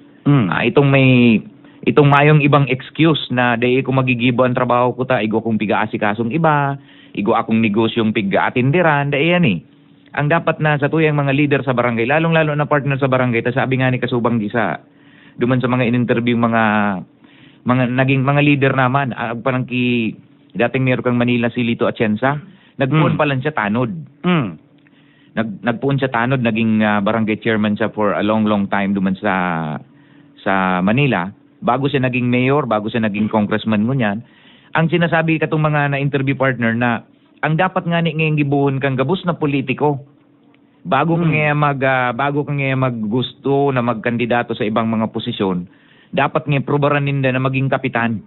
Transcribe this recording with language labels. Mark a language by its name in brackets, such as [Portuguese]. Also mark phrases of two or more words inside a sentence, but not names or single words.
[Bikol] Itong mayong ibang excuse na dahil kung magigibo ang trabaho ko igo kong piga-asikasong iba, igo akong negosyong piga-atindiran, dahil yan Ang dapat na sa tuyang mga leader sa barangay, lalong-lalo na partner sa barangay, sabi nga ni Kasubang Gisa, duman sa mga in-interview mga naging mga leader naman, parang dating meron kang Manila si Lito Atienza, nagpuon pa lang siya tanod. Nagpuon siya tanod, naging barangay chairman siya [English] for a long time [Bikol] duman sa Manila, bago siya naging mayor, bago siya naging congressman mo niyan. Ang sinasabi katong mga na-interview partner na ang dapat nga ngayong gibuhon kang gabus na politiko bago ka nga maggusto na magkandidato sa ibang mga posisyon, dapat nga probaran ninda na maging kapitan.